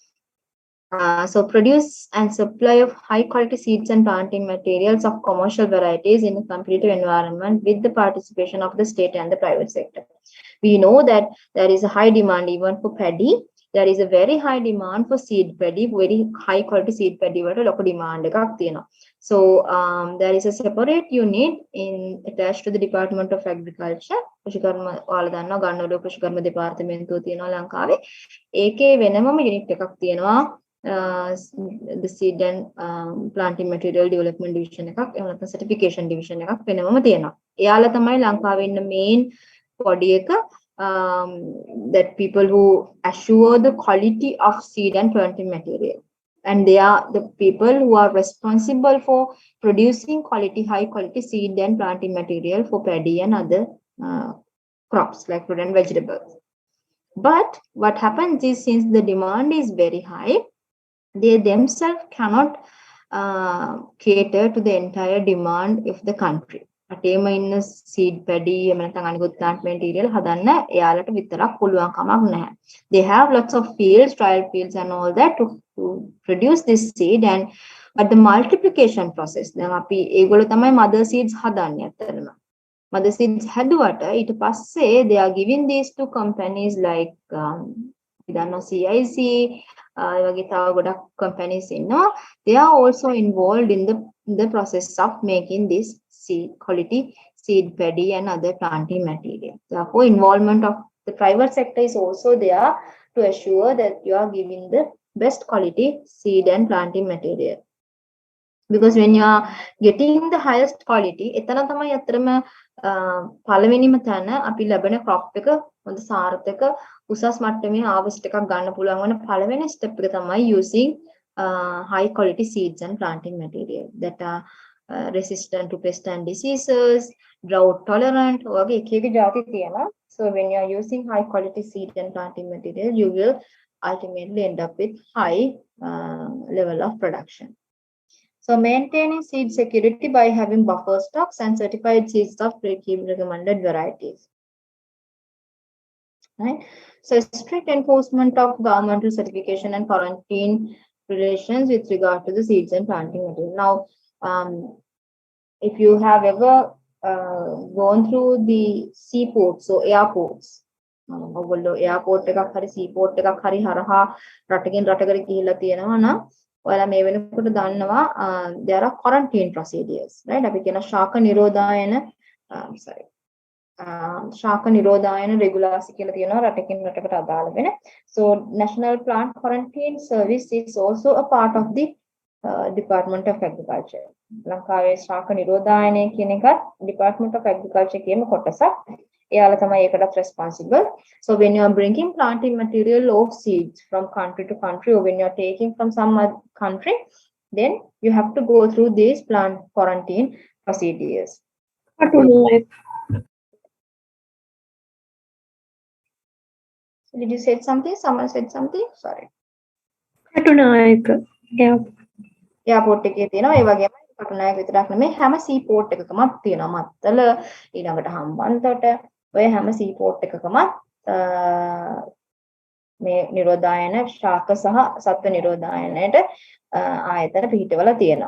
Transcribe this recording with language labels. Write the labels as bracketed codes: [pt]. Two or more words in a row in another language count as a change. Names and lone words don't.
[en] So produce and supply of high quality seeds and planting materials of commercial varieties in a competitive environment with the participation of the state and the private sector. We know that there is a high demand even for paddy. There is a very high demand for seed paddy, very high quality seed paddy [si] වලට ලොකු [en] demand [si] එකක් තියෙනවා. [en] So there is a separate unit attached to the Department of Agriculture. [si] කෘෂිකර්ම ඔයාලා දන්නවා ගන්නවල කෘෂිකර්ම දෙපාර්තමේන්තුව තියෙනවා ලංකාවේ. ඒකේ වෙනමම unit එකක් තියෙනවා. [en] The seed and planting material development division [si] එකක් එහෙම නැත්නම් [en] certification division [si] එකක් වෙනමම තියෙනවා. එයාලා තමයි ලංකාවේ ඉන්න [en] main body එක that people who assure the quality of seed and planting material, and they are the people who are responsible for producing high quality seed and planting material for paddy and other crops like fruit and vegetables. But what happens is, since the demand is very high, they themselves cannot cater to the entire demand of the country. [si] අටේම ඉන්න [en] seed paddy [si] එහෙම නැත්නම් අනිකුත් [en] plant material [si] හදන්න එයාලට විතරක් පුළුවන් කමක් නැහැ. [en] They have lots of fields, trial fields and all that to produce this seed, and but the multiplication process [si] දැන් අපි ඒගොල්ලෝ තමයි [en] mother seeds [si] හදන්නේ අතරම. [en] Mother seeds [si] හැදුවට ඊට පස්සේ [en] they are giving these to companies like CIC, [si] වගේ තව ගොඩක් companies ඉන්නවා. [en] They are also involved in the process of making this quality seed paddy and other planting material. Therefore, involvement of the private sector is also there to assure that you are giving the best quality seed and planting material. Because when you are getting the highest quality, [si] එතන තමයි අතරම පළවෙනිම තැන අපි ලැබෙන crop එක හොඳ සාර්ථක උසස් මට්ටමේ harvest එකක් ගන්න පුළුවන් වන පළවෙනි step එක තමයි [en] using high quality seeds and planting material that are resistant to pests and diseases, drought tolerant, [si] වගේ එක එක ಜಾති තියෙනවා. [en] So when you are using high quality seed and planting material, you will ultimately end up with high level of production. So maintaining seed security by having buffer stocks and certified seeds of recommended varieties. Right? So strict enforcement of governmental certification and quarantine relations with regard to the seeds and planting material. Now, if you have ever gone through the seaports or airports, [si] airport එකක් හරි seaport එකක් හරි හරහා රටකින් රටකට ගිහිල්ලා තියෙනවා නම් ඔයාලා මේ වෙනකොට දන්නවා [en] there are quarantine procedures, right? [si] අපි කියන ශාක නිරෝධායන ශාක නිරෝධායන රෙගුලාසි කියලා තියෙනවා රටකින් රටකට අදාළ වෙන. [en] So National Plant Quarantine Service is also a part of the Department of Agriculture. [si] ලංකාවේ ශාක නිරෝධායනය කියන එකත් [en] Department of Agriculture [si] කියම කොටසක්. එයාලා තමයි ඒකටත් responsible. [en] So when you are bringing planting material or seeds from country to country, or when you are taking from some other country, then you have to go through these plant quarantine procedures. Did you say something? Someone said something? [si] Sorry. Airport එකේ තියෙනවා ඒ වගේම කටුනායක විතරක් නෙමෙයි හැම seaport එකකමත් තියෙනවා. මත්තල ඊළඟට හම්බන්තොට ඔය හැම seaport එකකමත් මේ නිරෝධායන ශාක සහ සත්ව නිරෝධායනයට ආයතන පිහිටවලා තියෙනවා.